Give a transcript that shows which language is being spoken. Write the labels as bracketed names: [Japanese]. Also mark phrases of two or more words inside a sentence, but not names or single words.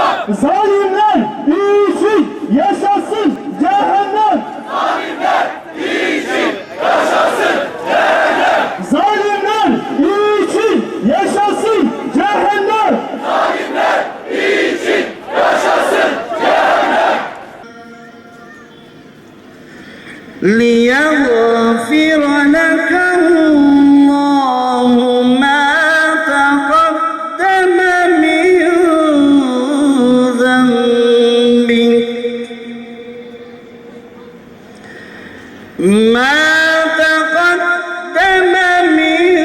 [Turkish] Zalimler için yaşasın cehennem. Zalimler için yaşasın cehennem. Zalimler için yaşasın cehennem. Zalimler için yaşasın cehennem. [Arabic] ليغفر لك الله ما تقدم من ذنبك ما تقدم من